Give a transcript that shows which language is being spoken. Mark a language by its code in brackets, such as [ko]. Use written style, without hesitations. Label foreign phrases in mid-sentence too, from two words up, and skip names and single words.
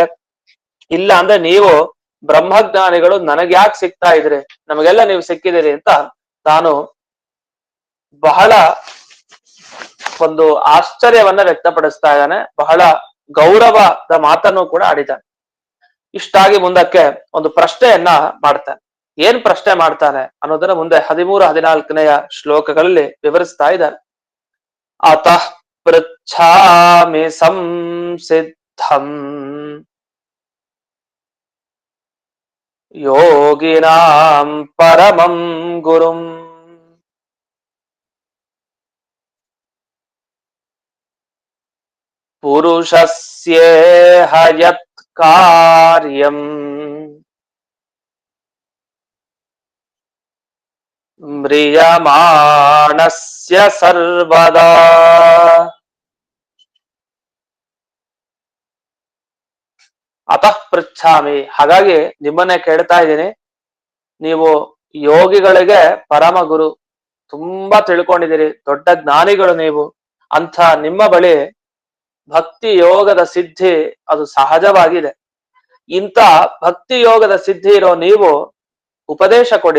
[kn] ಇಲ್ಲ ಅಂದ್ರೆ ನೀವು ಬ್ರಹ್ಮಜ್ಞಾನಿಗಳು ನನಗ್ ಯಾಕೆ ಸಿಗ್ತಾ ಇದ್ರಿ, ನಮಗೆಲ್ಲ ನೀವು ಸಿಕ್ಕಿದಿರಿ ಅಂತ ತಾನು ಬಹಳ ಒಂದು ಆಶ್ಚರ್ಯವನ್ನ ವ್ಯಕ್ತಪಡಿಸ್ತಾ ಇದ್ದಾನೆ. ಬಹಳ ಗೌರವದ ಮಾತನ್ನು ಕೂಡ ಆಡಿದ್ದಾನೆ. ಇಷ್ಟಾಗಿ ಮುಂದಕ್ಕೆ ಒಂದು ಪ್ರಶ್ನೆಯನ್ನ ಮಾಡ್ತಾನೆ. ಏನ್ ಪ್ರಶ್ನೆ ಮಾಡ್ತಾನೆ ಅನ್ನೋದನ್ನ ಮುಂದೆ 13-14ನೆಯ ಶ್ಲೋಕಗಳಲ್ಲಿ ವಿವರಿಸ್ತಾ ಇದ್ದಾರೆ. [sa] ಅತಃ ಪೃಚ್ಛಾಮಿ ಸಂಸಿದ್ಧಂ ಯೋಗಿನಾಂ ಪರಮಂ ಗುರುಂ ಪುರುಷಸ್ಯೇಹ ಯತ್ ಕಾರ್ಯಂ ಮ್ರಿಯಮಾಣಸ್ಯ ಸರ್ವದಾ. ಅತಃ ಪೃಚ್ಛಾಮಿ, [kn] ಹಾಗಾಗಿ ನಿಮ್ಮನ್ನೇ ಕೇಳ್ತಾ ಇದ್ದೀನಿ. ನೀವು ಯೋಗಿಗಳಿಗೆ ಪರಮ ಗುರು, ತುಂಬಾ ತಿಳ್ಕೊಂಡಿದ್ದೀರಿ, ದೊಡ್ಡ ಜ್ಞಾನಿಗಳು ನೀವು. ಅಂಥ ನಿಮ್ಮ ಬಳಿ ಭಕ್ತಿ ಯೋಗದ ಸಿದ್ಧಿ ಅದು ಸಹಜವಾಗಿದೆ. ಇಂಥ ಭಕ್ತಿ ಯೋಗದ ಸಿದ್ಧಿ ಇರೋ ನೀವು ಉಪದೇಶ ಕೊಡಿ.